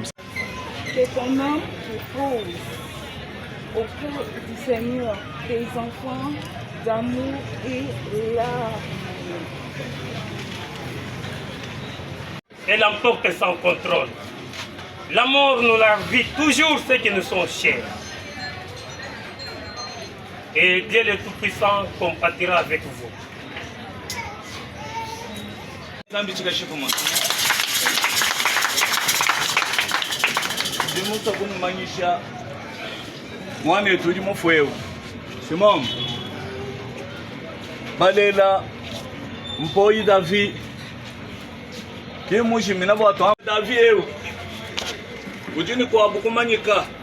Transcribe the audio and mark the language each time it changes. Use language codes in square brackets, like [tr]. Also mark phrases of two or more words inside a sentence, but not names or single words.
[fr] Que ton nom repose au cœur du Seigneur, tes enfants d'amour et larmes. Elle emporte sans contrôle. La mort nous ravit toujours ceux qui nous sont chers. Et Dieu le Tout-Puissant compatira avec vous. [lua] Ndimusa kumumanyisha mwana wetu uli mufwewu simama balela mpoyi Davi kimushimina bwatu Davi ewu ujini kwabu kumanyika